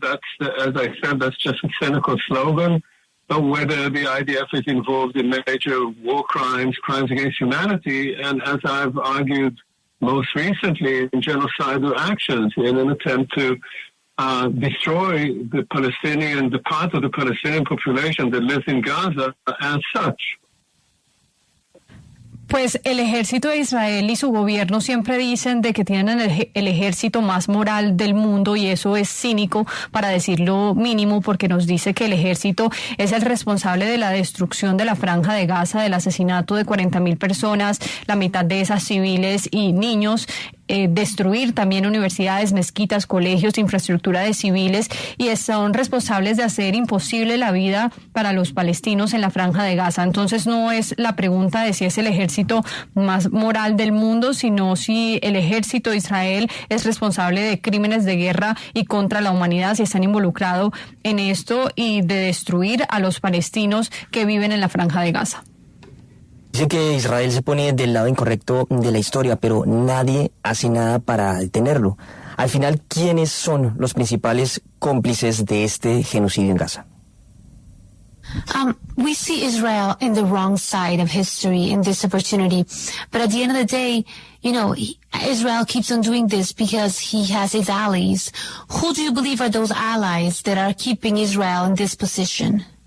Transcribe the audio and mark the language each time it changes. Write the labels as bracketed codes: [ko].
[en] That's, as I said, that's just a cynical slogan. But whether the IDF is involved in major war crimes, crimes against humanity, and as I've argued most recently, in genocidal actions in an attempt to destroy the part of the Palestinian population that lives in Gaza as such. [es] Pues el ejército de Israel y su gobierno siempre dicen de que tienen el ejército más moral del mundo, y eso es cínico, para decirlo mínimo, porque nos dice que el ejército es el responsable de la destrucción de la Franja de Gaza, del asesinato de 40,000 personas, la mitad de esas civiles y niños, destruir también universidades, mezquitas, colegios, infraestructura de civiles, y son responsables de hacer imposible la vida para los palestinos en la Franja de Gaza. Entonces no es la pregunta de si es el ejército más moral del mundo, sino si el ejército de Israel es responsable de crímenes de guerra y contra la humanidad, si están involucrados en esto y de destruir a los palestinos que viven en la Franja de Gaza. Dice que Israel se pone del lado incorrecto de la historia, pero nadie hace nada para detenerlo. Al final, ¿quiénes son los principales cómplices de este genocidio en Gaza? [en] We see Israel in the wrong side of history in this opportunity. But at the end of the day, Israel keeps on doing this because he has his allies. Who do you believe are those allies that are keeping Israel in this position?